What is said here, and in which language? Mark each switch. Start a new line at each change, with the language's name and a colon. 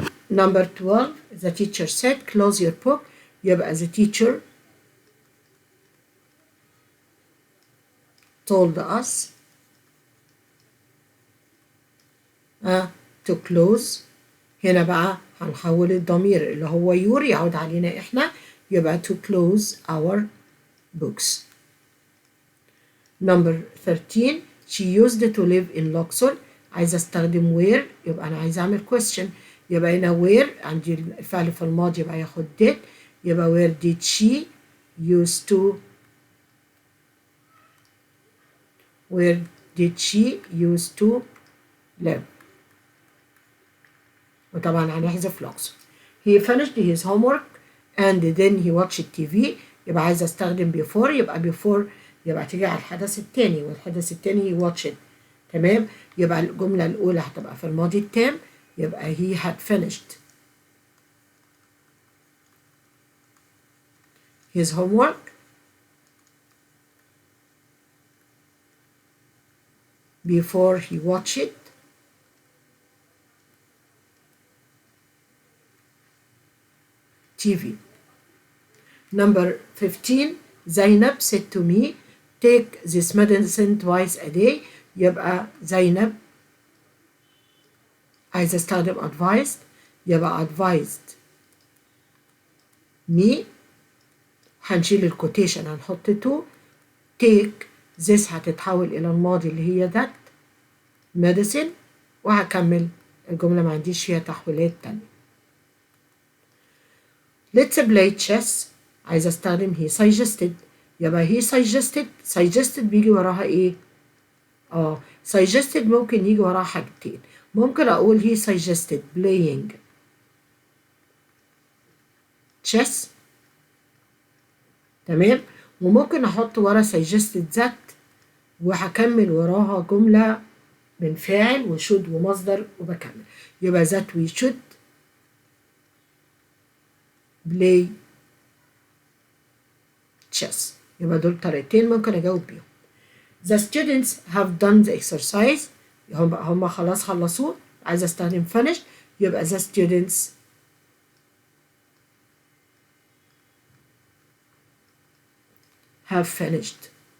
English: Number 12 the teacher said close your book.
Arabic: يبقى
English: the teacher told us to close.
Arabic: هنا بقى هنحول الضمير اللي هو يور يعود علينا احنا يبقى
English: to close our books. Number 13 she used to live in Luxor.
Arabic: عايزة استخدم
English: where
Arabic: يبقى أنا عايزة أعمل question. يبقى هنا where عندي الفعل في الماضي يبقى ياخد
English: did.
Arabic: يبقى
English: where did she used to where did she used to live.
Arabic: وطبعا هنحذف Luxor.
English: He finished his homework and then he watched TV.
Arabic: يبقى عايزة استخدم before يبقى before يبقى تيجي على الحدث التاني والحدث التاني
English: he watched.
Arabic: تمام. يبقى الجملة الأولى هتبقى في الماضي التام يبقى
English: he had finished his homework before he watched TV. Number 15 زينب
Arabic: said to
English: me take this medicine twice a day.
Arabic: يبقى زينب عايزة استخدم advised، يبقى
English: advised me،
Arabic: هنشيل الكوتيشن هنحط to.
English: take this
Arabic: هتتحول إلى الماضي اللي هي
English: that medicine،
Arabic: وهكمل الجملة ما عنديش فيها تحويلات تانية.
English: let's play chess
Arabic: عايزة استخدم he suggested، يبقى he suggested بيجي وراها ايه؟ suggested ممكن يجي وراها حاجتين، ممكن اقول
English: he suggested playing
Arabic: chess، تمام، وممكن احط ورا suggested that وهكمل وراها جملة من فاعل وشود ومصدر وبكمل، يبقى
English: that we should play chess.
Arabic: يبقى دول طريقتين ممكن اجاوب بيهم.
English: The students have done the exercise،
Arabic: هم خلاص خلصوه، عايزه استخدم
English: finished، يبقى the students have finished